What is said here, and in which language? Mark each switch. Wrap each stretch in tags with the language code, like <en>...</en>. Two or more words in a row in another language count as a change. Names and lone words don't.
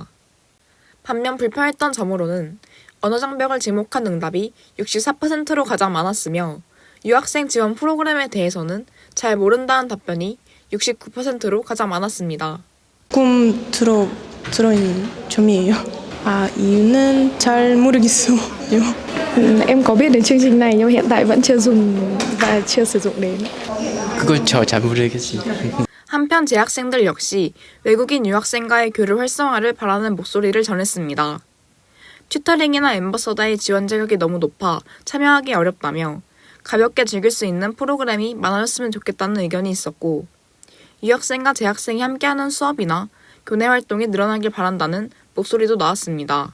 <ko>반면 불편했던 점으로는 언어 장벽을 지목한 응답이 64%로 가장 많았으며 유학생 지원 프로그램에 대해서는 잘 모른다는 답변이 69%로 가장 많았습니다. 조금 들어있는 점이에요. 이유는 잘 모르겠어요.</ko> <vi>Em có biết đến chương trình này nhưng hiện tại vẫn chưa dùng và chưa sử dụng đến.</vi> <ko>그걸 저 잘 모르겠어요. 한편 재학생들 역시 외국인 유학생과의 교류 활성화를 바라는 목소리를 전했습니다. 튜터링이나 엠버서더의 지원 자격이 너무 높아 참여하기 어렵다며 가볍게 즐길 수 있는 프로그램이 많아졌으면 좋겠다는 의견이 있었고, 유학생과 재학생이 함께하는 수업이나 교내 활동이 늘어나길 바란다는 목소리도 나왔습니다.</ko>